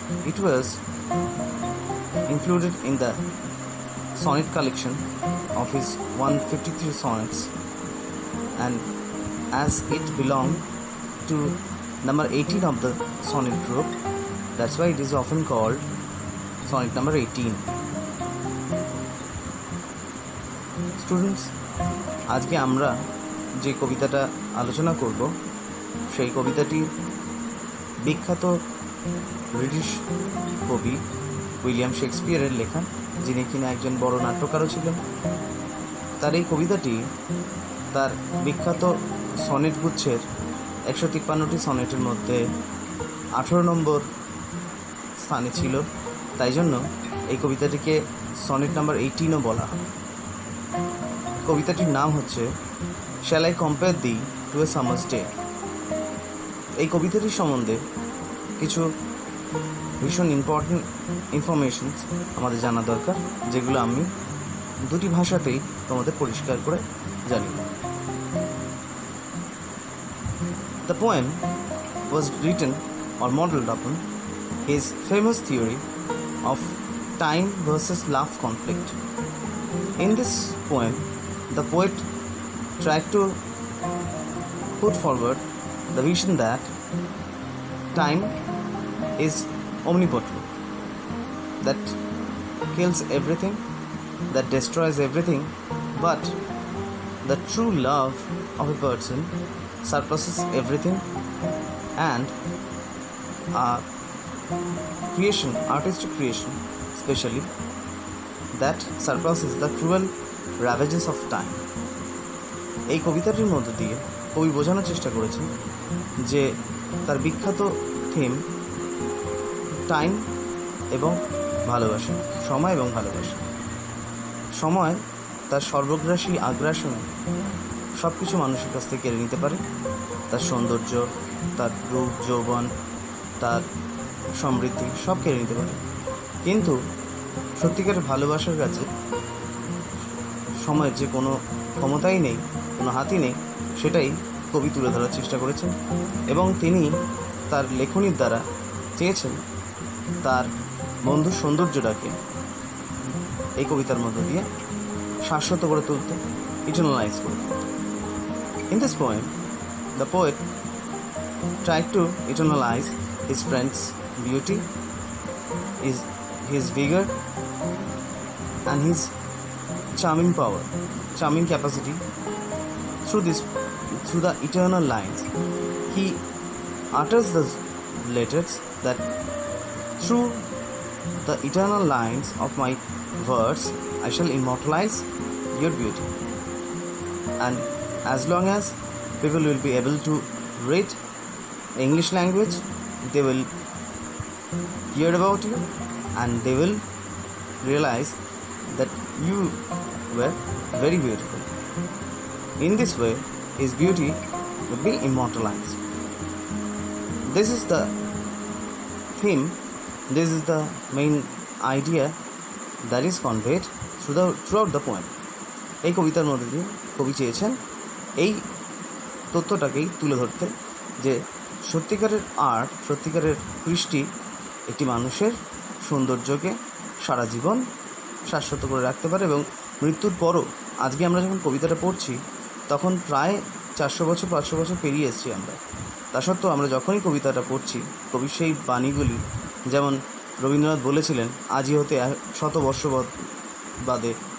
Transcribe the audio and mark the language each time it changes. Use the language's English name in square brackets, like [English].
[English] It was included in the sonnet collection of his 153 sonnets, and as it belonged to number 18 of the sonnet group, that's why it is often called sonnet number 18. [Bangla] Students, আজকে আমরা যে কবিতাটা আলোচনা করব সেই কবিতাটি বিখ্যাত British কবি উইলিয়াম শেক্সপিয়ারের লেখা, যিনি কিনা একজন বড় নাট্যকারও ছিলেন। তার এই কবিতাটি তার বিখ্যাত সনেট গুচ্ছের 153টি সনেটের মধ্যে 18 নম্বর স্থানে ছিল, তাই জন্য এই কবিতাটিকে সনেট নাম্বার 18ও বলা হয়। কবিতাটির নাম হচ্ছে shall I compare thee two a summer's day. এই কবিতাটির সম্বন্ধে কিছু ভীষণ ইম্পর্টেন্ট ইনফরমেশনস আমাদের জানা দরকার, যেগুলো আমি দুটি ভাষাতেই তোমাদের পরিষ্কার করে জানি। [English] The poem was written or modeled upon his famous theory of time versus love conflict. In this poem, the poet tried to put forward the vision that time is omnipotent, that kills everything, that destroys everything, but the true love of a person surpasses everything, and creation, artistic creation especially, that surpasses the cruel ravages of time. [Bangla] এই কবিতাটির মধ্য দিয়ে কবি বোঝানোর চেষ্টা করেছেন যে তার বিখ্যাত থিম টাইম এবং ভালোবাসা, সময় এবং ভালোবাসা। সময় তার সর্বগ্রাসী আগ্রাসন সব কিছু মানুষের কাছ থেকে কেড়ে নিতে পারে, তার সৌন্দর্য, তার রূপ যৌবন, তার সমৃদ্ধি সব কেড়ে নিতে পারে, কিন্তু সত্যিকারের ভালোবাসার কাছে সময়ের যে কোনো ক্ষমতাই নেই, কোনো হাতই নেই, সেটাই কবি তুলে ধরার চেষ্টা করেছেন। এবং তিনি তার লেখনীর দ্বারা চেয়েছেন তার বন্ধুর সৌন্দর্যটাকে এই কবিতার মধ্য দিয়ে শাশ্বত করে তুলতে, ইটারনালাইজ করে তুলতে। [English] In this poem, the poet tried to eternalize his friend's beauty, his vigor, and his charming power, charming capacity through the eternal lines. He utters the letters that through the eternal lines of my words I shall immortalize your beauty, and as long as people will be able to read English language, they will hear about you and they will realize that you were very beautiful. In this way, his beauty will be immortalized. This is the theme, this is the main idea that is conveyed throughout the poem. [Bangla] এই কবিতার মধ্যে দিয়ে কবি চেয়েছেন এই তথ্যটাকেই তুলে ধরতে যে সত্যিকারের আর্ট, সত্যিকারের কৃষ্টি একটি মানুষের সৌন্দর্যকে সারা জীবন শাশ্বত করে রাখতে পারে, এবং মৃত্যুর পরও, আজকে আমরা যখন কবিতাটা পড়ছি তখন প্রায় 400 বছর 500 বছর পেরিয়ে এসেছি আমরা, তা সত্ত্বেও আমরা যখনই কবিতাটা পড়ছি কবির সেই বাণীগুলি, যেমন রবীন্দ্রনাথ বলেছিলেন আজই হতে 100 বর্ষ বাদে